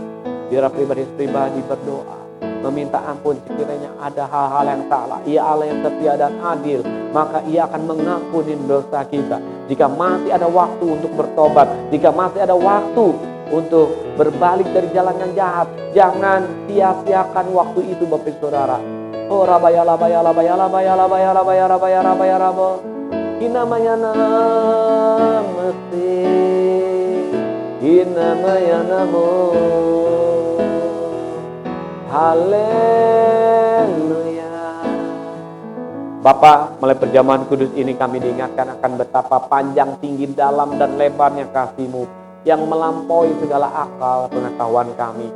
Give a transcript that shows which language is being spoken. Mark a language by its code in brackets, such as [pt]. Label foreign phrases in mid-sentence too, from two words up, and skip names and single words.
[id] Biar pribadi berdoa, meminta ampun sekiranya ada hal-hal yang salah. Ia Allah yang setia dan adil, maka Ia akan mengampuni dosa kita. Jika masih ada waktu untuk bertobat, jika masih ada waktu untuk berbalik dari jalan yang jahat, jangan sia-siakan waktu itu Bapak Ibu Saudara. Oh rabaya labaya labaya labaya labaya labaya rabaya rabaya rabo. Inamaya namaste. Inamaya namo. Haleluya. Bapa, mulai perjamuan kudus ini kami diingatkan akan betapa panjang, tinggi, dalam, dan lebarnya kasih-Mu yang melampaui segala akal pengetahuan kami.